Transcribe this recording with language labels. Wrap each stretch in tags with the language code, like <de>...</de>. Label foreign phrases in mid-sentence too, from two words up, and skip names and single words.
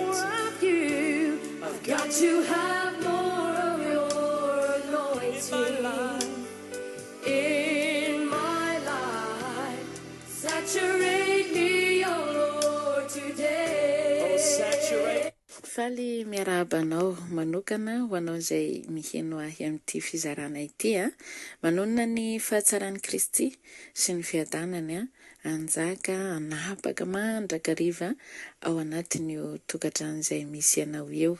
<en>more of you. I've got to have more of your anointing. In my life. Saturate me, oh Lord, today. Oh, saturate.</en> <mg>Faly miarabanao manokana ho anao izay miheno ahy amin'ity fizarana ity a, manonona ny fahatsarany Kristy sy ny fiadanany anjaka anapaka mandrakariva ao anatin'io tokantrano izay misy anao eo.</mg>